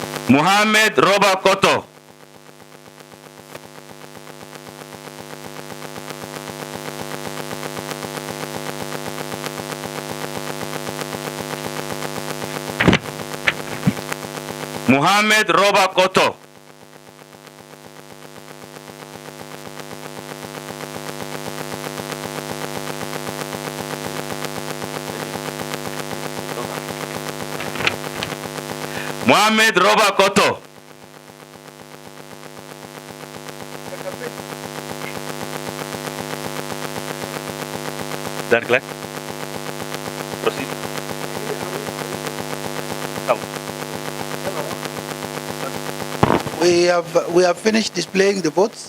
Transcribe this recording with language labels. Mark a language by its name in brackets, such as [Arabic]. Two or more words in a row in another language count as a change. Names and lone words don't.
[English] Mohamed Roba Qoto. Mohamed Roba Qoto. Mohamed Roba Qoto. That clear? Proceed. Come. We have finished displaying the votes.